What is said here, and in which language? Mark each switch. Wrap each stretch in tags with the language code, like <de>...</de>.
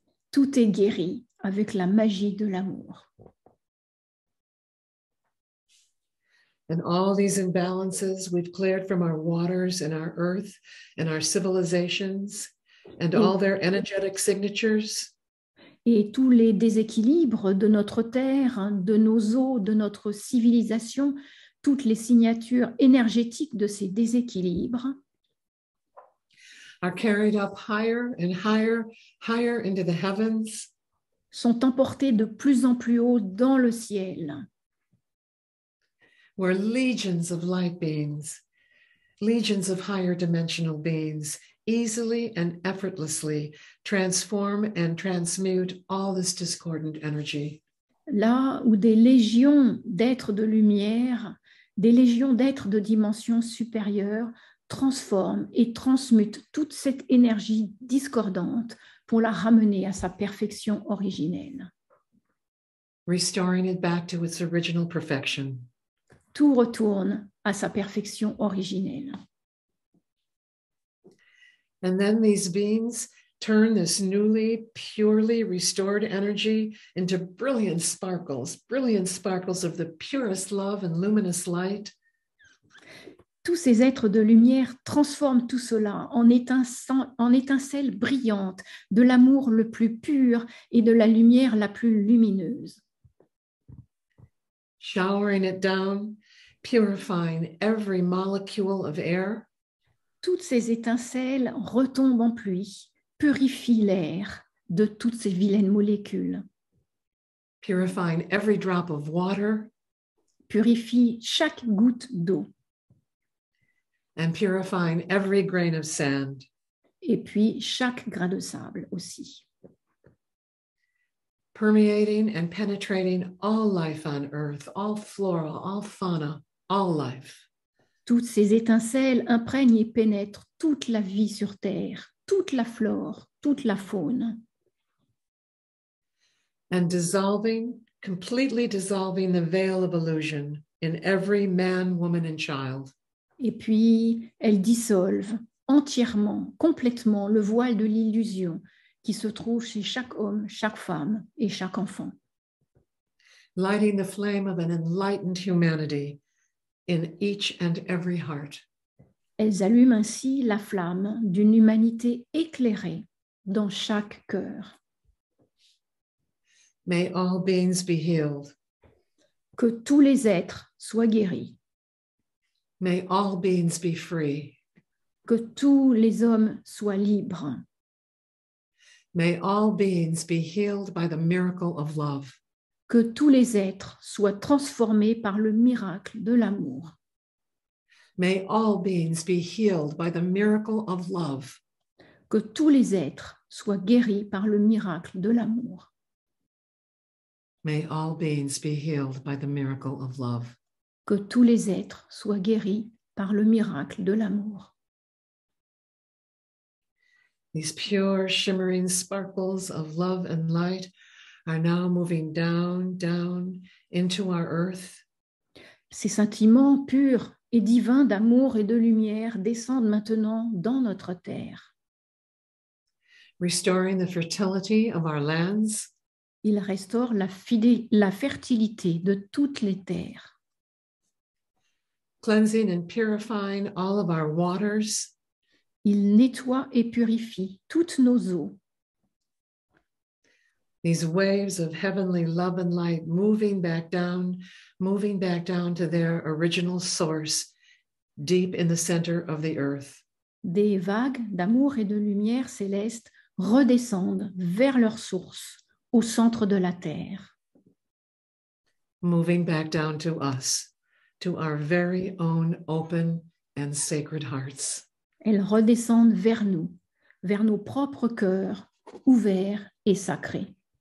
<fr>Tout est guéri avec la magie de l'amour.</fr> <en>And all these imbalances we've cleared from our waters and our earth and our civilizations and all their energetic signatures.</en> <fr>Et tous les déséquilibres de notre terre, de nos eaux, de notre civilisation, toutes les signatures énergétiques de ces déséquilibres</fr> <en>are carried up higher and higher, higher into the heavens.</en> <fr>Sont emportés de plus en plus haut dans le ciel.</fr> <en>Where legions of light beings, legions of higher dimensional beings, easily and effortlessly transform and transmute all this discordant energy.</en> <fr>Là où des légions d'êtres de lumière, des légions d'êtres de dimension supérieure transforme et transmute toute cette énergie discordante pour la ramener à sa perfection originelle.</fr> <en>Restoring it back to its original perfection.</en> <fr>Tout retourne à sa perfection originelle.</fr> <en>And then these beings turn this newly, purely restored energy into brilliant sparkles of the purest love and luminous light.</en> <fr>Tous ces êtres de lumière transforment tout cela en étincelles brillantes de l'amour le plus pur et de la lumière la plus lumineuse.</fr> <en>Showering it down, purifying every molecule of air.</en> <fr>Toutes ces étincelles retombent en pluie, purifient l'air de toutes ces vilaines molécules.</fr> <en>Purifying every drop of water.</en> <fr>Purifient chaque goutte d'eau.</fr> <en>And purifying every grain of sand.</en> <fr>Et puis chaque grain de sable aussi.</fr> <en>Permeating and penetrating all life on earth, all flora, all fauna, all life.</en> <fr>Toutes ces étincelles imprègnent et pénètrent toute la vie sur Terre, toute la flore, toute la faune.</fr> <en>And completely dissolving the veil of illusion in every man, woman, and child.</en> <fr>Et puis, elles dissolvent entièrement, complètement le voile de l'illusion qui se trouve chez chaque homme, chaque femme et chaque enfant.</fr> <en>Lighting the flame of an enlightened humanity in each and every heart.</en> <fr>Elles allument ainsi la flamme d'une humanité éclairée dans chaque cœur.</fr> <en>May all beings be healed.</en> <fr>Que tous les êtres soient guéris.</fr> <en>May all beings be free.</en> <fr>Que tous les hommes soient libres.</fr> <en>May all beings be healed by the miracle of love.</en> <fr>Que tous les êtres soient transformés par le miracle de l'amour.</fr> <en>May all beings be healed by the miracle of love.</en> <fr>Que tous les êtres soient guéris par le miracle de l'amour.</fr> <en>May all beings be healed by the miracle of love.</en> <fr>Que tous les êtres soient guéris par le miracle de l'amour.</fr> <en>These pure, shimmering sparkles of love and light are now moving down, down into our earth.</en> <fr>Ces sentiments purs et divins d'amour et de lumière descendent maintenant dans notre terre.</fr> <en>Restoring the fertility of our lands.</en> <fr>Ils restaurent la fertilité de toutes les terres.</fr> <en>Cleansing and purifying all of our waters.</en> <fr>Ils nettoient et purifient toutes nos eaux.</fr> <en>These waves of heavenly love and light moving back down to their original source, deep in the center of the earth.</en> <fr>Des vagues d'amour et de lumière céleste redescendent vers leur source, au centre de la terre.</fr> <en>Moving back down to us, to our very own open and sacred hearts.</en> <fr>Elles redescendent vers nous, vers nos propres cœurs ouverts et sacrés.</fr>